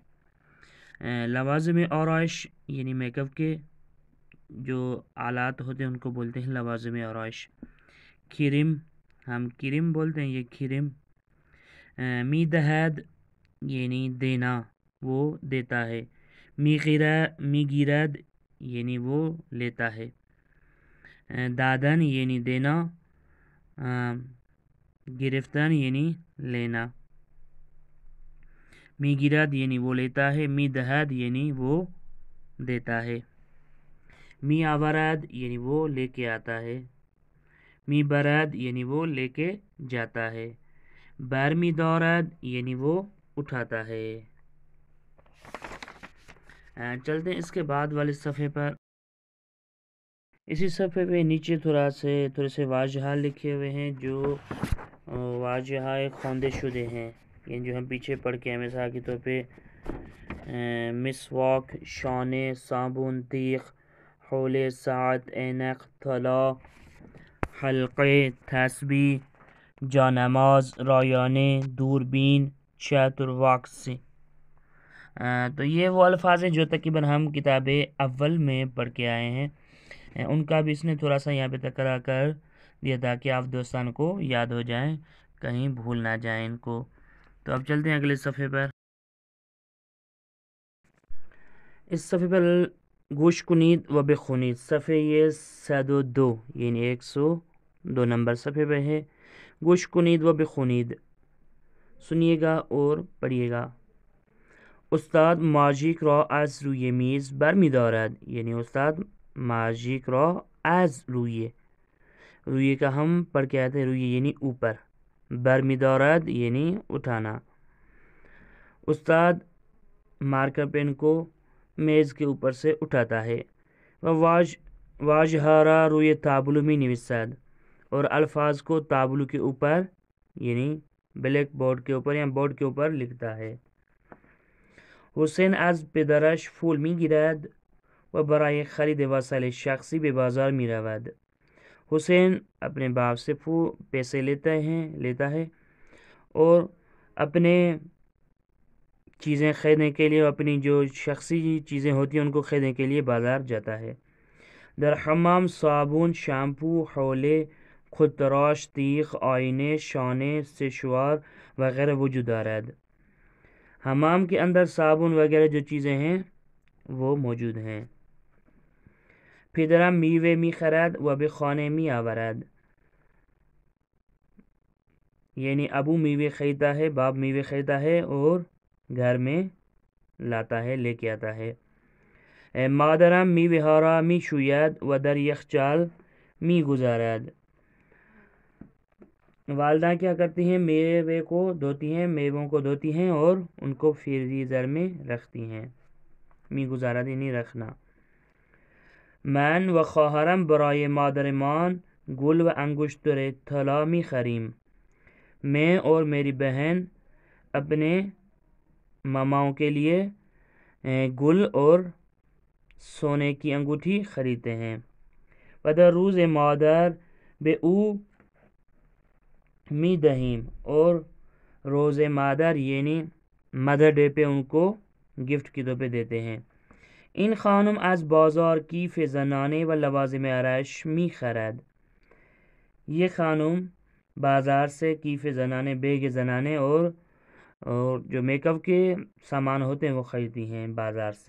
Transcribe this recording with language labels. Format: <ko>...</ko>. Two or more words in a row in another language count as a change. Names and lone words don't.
<fa>لوازم آرائش</fa> <ur>یعنی میک اپ کے جو آلات ہوتے ہیں ان کو بولتے ہیں</ur> <fa>لوازم آرائش.</fa> <ur>کریم ہم کریم بولتے ہیں، یہ کریم. میدہد یعنی دینا، وہ دیتا ہے. میگیرد یعنی وہ لیتا ہے. دادن یعنی دینا. گرفتن یعنی لینا. میگیرد یعنی وہ لیتا ہے. میدہد یعنی وہ دیتا ہے. می آورد یعنی وہ لے کے آتا ہے. می برد یعنی وہ لے کے جاتا ہے. برمی دارد یعنی وہ اٹھاتا ہے. چلتے ہیں اس کے بعد والے صفحے پر. اسی صفحے پہ نیچے تھوڑے سے واجہات لکھے ہوئے ہیں جو</ur> <fa>واجہات خواندے شدے</fa> <ur>ہیں، یعنی جو ہم پیچھے پڑھ کے ہیں. مثال کے طور پہ مسواک، شانے، صابن،</ur> <fa>تیغ، حولے، ساعت، اینک، طلا، حلقے، تسبیح، جانماز، رایانے، دوربین، چتر، واکس.</fa> <ur>تو یہ وہ الفاظ ہیں جو تقریباً ہم کتاب اول میں پڑھ کے آئے ہیں. ان کا بھی اس نے تھوڑا سا یہاں پہ تکرار کر دیا تاکہ آپ دوستان کو یاد ہو جائیں، کہیں بھول نہ جائیں ان کو. تو اب چلتے ہیں اگلے صفحے پر. اس صفحے پر</ur> <fa>گوش کنید و بخونید،</fa> <ur>صفحے یہ 102 یعنی 102 نمبر صفحے پہ ہے.</ur> <fa>گوش کنید و بخونید،</fa> <ur>سنیے گا اور پڑھیے گا.</ur> <fa>استاد ماژیک را از روی میز برمی‌دارد، یعنی استاد ماژیک را از روی</fa> <ur>کا ہم پڑھ کے آتے ہیں روی یعنی اوپر. برمی‌دارد یعنی اٹھانا. استاد مارکر پین کو میز کے اوپر سے اٹھاتا ہے.</ur> <fa>واژہ‌ها را روی تابلو می‌نویسد،</fa> <ur>اور الفاظ کو تابلو کے اوپر یعنی بلیک بورڈ کے اوپر یا بورڈ کے اوپر لکھتا ہے.</ur> <fa>حسین از پدرش پول میگیرد و برای خرید وسایل شخصی به بازار میرود.</fa> <ur>حسین اپنے باپ سے پیسے لیتا ہے اور اپنے چیزیں خریدنے کے لیے، اپنی جو شخصی چیزیں ہوتی ہیں ان کو خریدنے کے لیے بازار جاتا ہے.</ur> <fa>در حمام صابن، شیمپو، حولے، خود تراش، تیغ، آئینے، شانے، سشوار وغیرہ وجود دارد.</fa> <ur>حمام کے اندر صابن وغیرہ جو چیزیں ہیں وہ موجود ہیں.</ur> <fa>پدرم میوه میخرد و به خانه میآورد،</fa> <ur>یعنی ابو میوه خریدتا ہے، باپ میوه خریدتا ہے اور گھر میں لاتا ہے، لے کے آتا ہے.</ur> <fa>مادرم میوه ها را میشوید و در یخچال میگذارد،</fa> <ur>والدہ کیا کرتی ہیں؟ میوے کو دھوتی ہیں، میووں کو دھوتی ہیں اور ان کو فریزر میں رکھتی ہیں.</ur> <fa>میگذارد</fa> <ur>یعنی رکھنا.</ur> <fa>من و خواهرم برای مادرمان گل و انگشتر طلا میخریم،</fa> <ur>میں اور میری بہن اپنے ماماؤں کے لیے گل اور سونے کی انگوٹھی خریدتے ہیں.</ur> <fa>و در روز مادر به او می دهیم،</fa> <ur>اور روز مادر یعنی مدر ڈے پہ ان کو گفٹ کے طور پہ دیتے ہیں.</ur> <fa>این خانم از بازار کیف زنانه و لوازم آرائش می خرد،</fa> <ur>یہ خانم بازار سے</ur> <fa>کیف زنانے،</fa> <ur>بیگ زنانے اور جو میک اپ کے سامان ہوتے ہیں وہ خریدتی ہیں بازار سے.</ur>